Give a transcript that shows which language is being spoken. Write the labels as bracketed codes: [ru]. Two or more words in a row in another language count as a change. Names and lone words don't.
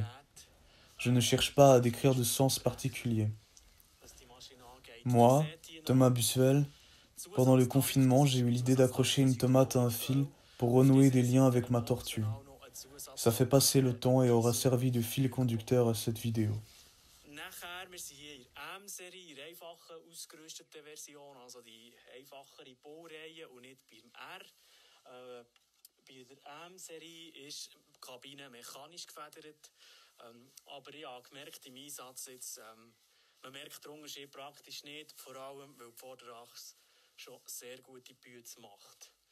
[fr] Je ne cherche pas à décrire de sens particulier. Moi, Thomas Bussuel, pendant le confinement, j'ai eu l'idée d'accrocher une tomate à un fil pour renouer des liens avec ma tortue. Ça fait passer le temps et aura servi de fil conducteur à cette vidéo. [de] Nachher, wir sind hier in der M-Serie, in der einfachen ausgerüsteten Version, also die einfachere Baureihe und nicht beim R. Bei der M-Serie ist die Kabine mechanisch gefedert, aber ich habe gemerkt, im Einsatz jetzt, man merkt den Unterschied praktisch nicht, vor allem, weil die Vorderachse schon sehr gute Bühne macht.